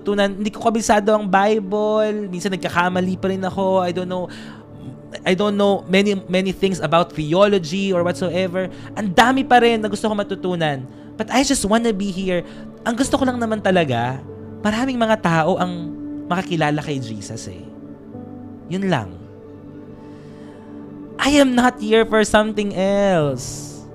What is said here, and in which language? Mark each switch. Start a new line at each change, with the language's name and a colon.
Filipino: Hindi ko kabisado ang Bible. Minsan nagkakamali pa rin ako.
English: I don't know many things about theology or whatsoever.
Filipino: Ang dami pa rin na gusto ko matutunan.
English: But I just wanna be here.
Filipino: Ang gusto ko lang naman talaga, maraming mga tao ang makakilala kay Jesus eh. Yun lang.
English: I am not here for something else.